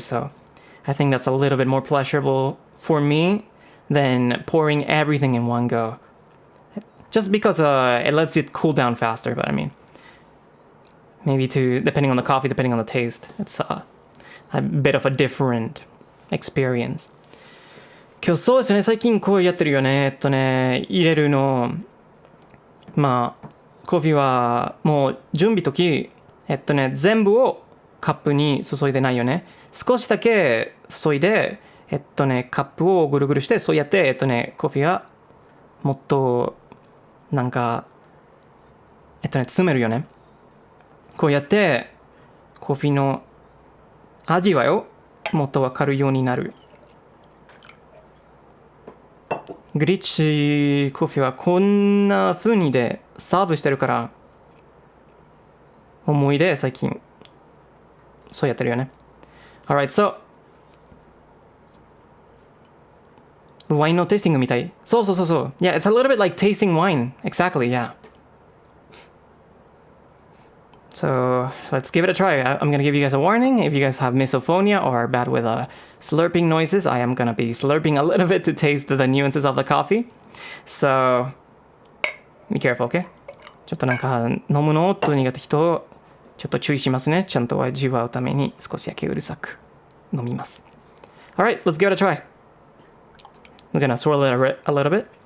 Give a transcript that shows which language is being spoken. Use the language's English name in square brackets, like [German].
[English] So I think that's a little bit more pleasurable for me than pouring everything in one go. Just because it lets it cool down faster, but I mean, maybe depending on the coffee, depending on the taste, it's a bit of a different experience. [Japanese] 今日そうですね、最近こうやってるよね。入れるの、まあ、コーヒーはもう準備時、全部をカップに注いでないよね。少しだけ注いで、カップをぐるぐるして、そうやって、コーヒーはもっと、なんか、詰めるよね。こうやって、コーヒーの味わいをもっとわかるようになる。グリッチコーヒーはこんな風にでサーブしてるから思い出最近そうやってるよね。 [English] Alright, so [Japanese] ワインのテイスティングみたい。そう。 [English] Yeah, it's a little bit like tasting wine. Exactly, yeah. So let's give it a try. I'm going to give you guys a warning. If you guys have misophonia or are bad with slurping noises, I am going to be slurping a little bit to taste the nuances of the coffee. So be careful, okay? [Japanese] ちょっとなんか飲むのと苦手人ちょっと注意しますね。ちゃんと味わうために少しだけうるさく飲みます。 [English] Alright, let's give it a try. We're going to swirl it a little bit.